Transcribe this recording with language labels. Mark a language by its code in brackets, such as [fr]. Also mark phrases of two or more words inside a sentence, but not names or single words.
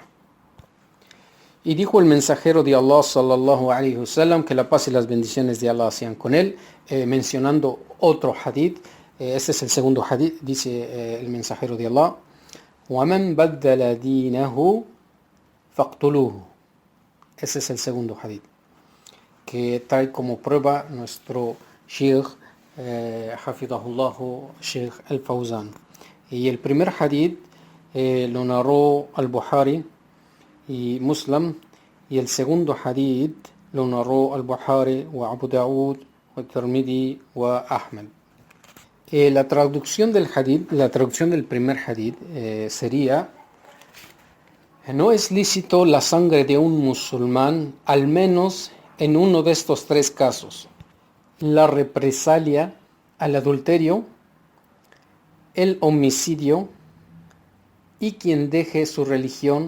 [es] Y dijo el mensajero de Allah [ar] صلى الله عليه وسلم, [es] que la paz y las bendiciones de Allah sean con él, mencionando otro hadith. Este es el segundo hadith. Dice el mensajero de Allah: [ar] وَمَنْ بَدَّلَ دِينَهُ فَاقْتُلُوهُ. [es] Ese es el segundo hadith, que trae como prueba nuestro [ar] شيخ حفظه الله, [es] Sheikh al-Fawzan. Y el primer hadith lo narró al-Bukhari y Muslim, y el segundo hadith lo narró al-Bukhari wa Abu Daud wa Tirmidhi wa Ahmad. La traducción del hadith, la traducción del primer hadith sería: no es lícito la sangre de un musulmán al menos en uno de estos tres casos: la represalia al adulterio, el homicidio y quien deje su religión.